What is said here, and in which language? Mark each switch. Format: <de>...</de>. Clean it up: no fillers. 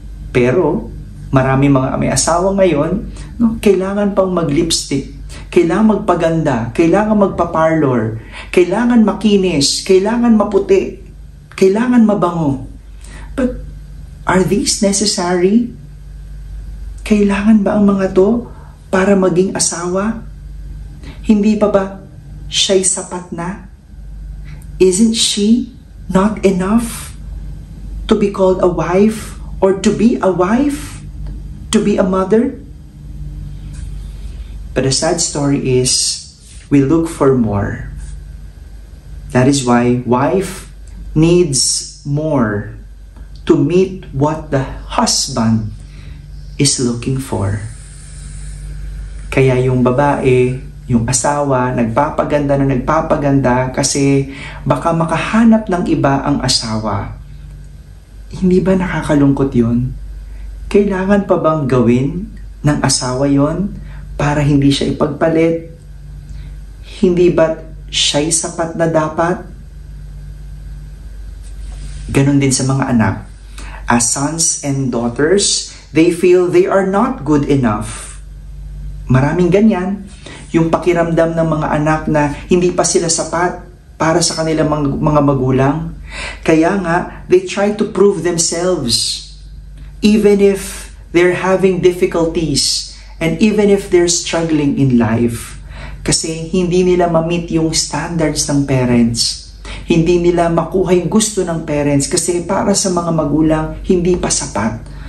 <tl>Pero, marami mga may asawa ngayon, no, kailangan pang mag-lipstick, kailangan magpaganda, kailangan magpa-parlor, kailangan makinis, kailangan maputi, kailangan mabango.</tl> <en>But, are these necessary?</en> <tl>Kailangan ba ang mga to para maging asawa? Hindi pa ba siya'y sapat na?</tl> <en>Isn't she not enough to be called a wife or to be a wife, to be a mother? But the sad story is we look for more. That is why wife needs more to meet what the husband is looking for.</en> <tl>Kaya yung babae, yung asawa, nagpapaganda kasi baka makahanap ng iba ang asawa. Hindi ba nakakalungkot yun? Kailangan pa bang gawin ng asawa yon para hindi siya ipagpalit? Hindi ba siya'y sapat na dapat? Ganon din sa mga anak.</tl> <en>As sons and daughters, they feel they are not good enough.</en> <tl>Maraming ganyan. Yung pakiramdam ng mga anak na hindi pa sila sapat para sa kanilang mga magulang. Kaya nga,</tl> <en>they try to prove themselves. Even if they're having difficulties and even if they're struggling in life.</en> <tl>Kasi hindi nila ma-meet yung standards ng parents. Hindi nila makuha yung gusto ng parents kasi para sa mga magulang, hindi pa sapat.</tl>